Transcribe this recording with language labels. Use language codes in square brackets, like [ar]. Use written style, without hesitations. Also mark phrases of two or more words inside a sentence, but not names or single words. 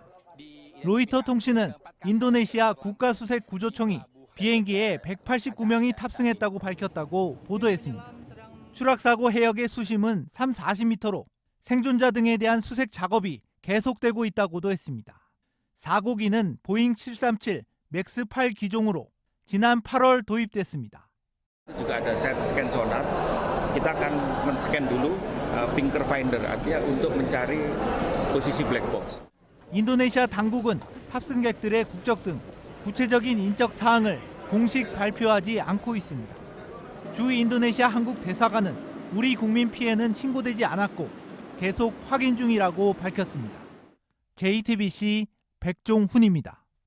[ko] 로이터 통신은 인도네시아 국가수색구조청이 비행기에 189명이 탑승했다고 밝혔다고 보도했습니다. 추락사고 해역의 수심은 3-40m로 생존자 등에 대한 수색 작업이 계속되고 있다고도 했습니다. 사고기는 보잉 737 맥스 8 기종으로 지난 8월 도입됐습니다. [id] juga ada [en] set scan sonar. [id] Kita akan men-scan dulu [en] Pinker Finder [id] artinya untuk mencari posisi [en] black box. [ko] 인도네시아 당국은 탑승객들의 국적 등 구체적인 인적 사항을 공식 발표하지 않고 있습니다. 주 인도네시아 한국 대사관은 우리 국민 피해는 신고되지 않았고 계속 확인 중이라고 밝혔습니다. JTBC 백종훈입니다.